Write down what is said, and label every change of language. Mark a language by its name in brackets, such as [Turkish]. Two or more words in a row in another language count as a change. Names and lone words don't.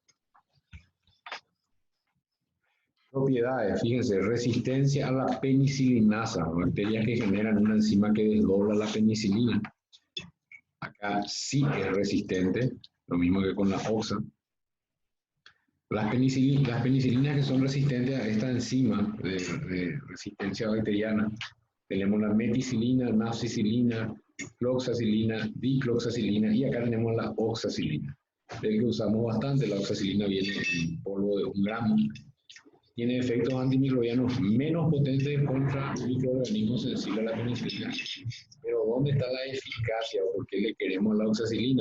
[Spanish] Propiedades, fíjense, resistencia a la penicilinasa, bacterias que generan una enzima que desdobla la penicilina. Acá sí es resistente, lo mismo que con la oxa. Las penicilinas que son resistentes a esta enzima de resistencia bacteriana, tenemos la meticilina, nafcicilina, cloxacilina, dicloxacilina y acá tenemos la oxacilina. El que usamos bastante, la oxacilina viene en polvo de 1 gramo. Tiene efectos antimicrobianos menos potentes contra microorganismos sensibles a la penicilina. Pero ¿dónde está la eficacia o por qué le queremos la oxacilina?